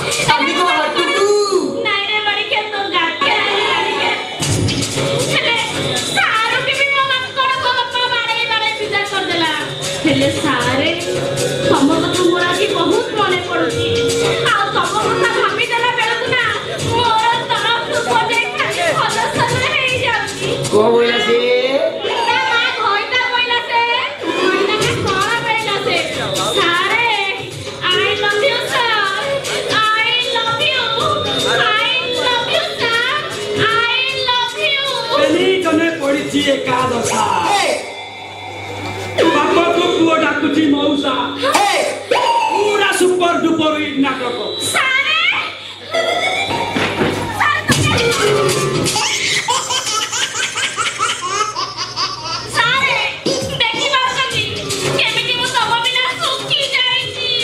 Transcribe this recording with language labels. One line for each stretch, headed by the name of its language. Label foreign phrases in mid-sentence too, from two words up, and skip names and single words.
Odia: ନାଇଁ ରେ ଲଡିକେ ତୋ ଗାତେ ହେଲେ ସାରକୁ ବି ମୋ ମାଙ୍କଡ ମୋ ବାପା ବାଡେଇ ବାଡେଇ ବିଦା କରିଦେଲା ହେଲେ ସାରେ ତମ କଥା ମୋର ଆଜି ବହୁତ ମନେ ପଡୁଛି ଆଉ ତମ କଥା ଭାବିଦେଲା ବେଳକୁ ନା ମୋର ତରଫରୁ ବଜେଇ ଖାଲି ଭଲ ସଜରେ ହେଇଯାଉଛି କଣ ବୋଇଲା ସେ ନା ମା ଘଇତା ବୋଇଲା ସେ ଘଇତା ନା କଣ ବୋଇଲା ସେ ସାରେ
English: I love you sir I love you I love you sir I love you
Odia: ଏନି ଜନେ ପଡିଛି ଏକାଦଶା ବାପକୁ ପୁଅ ଡାକୁଛି ମଉସା ପୁରା
English: super duper hit
Odia: ନାଟକ ସାରେ ସାରେ ଦେଖି ପାରୁଛନ୍ତି କେମିତି ମୁଁ ତମ ବିନା ଶୁଖି ଯାଇଛି